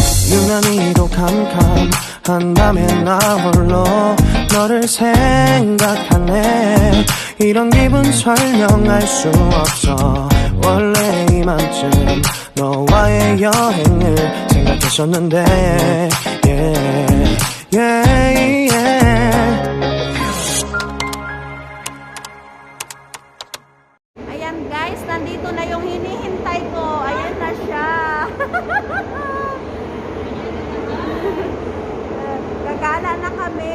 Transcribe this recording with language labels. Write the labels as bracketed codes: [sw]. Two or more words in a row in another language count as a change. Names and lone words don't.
[ko] 유난히도 캄캄한 밤에 나 홀로 너를 생각하네. 이런 기분 설명할 수 없어. 원래 이맘쯤 너와의 여행을 생각했었는데 [en] yeah, yeah, yeah. [tl] Ayan guys, nandito na yung hinihintay ko. Ayan na siya. Gagala na kami.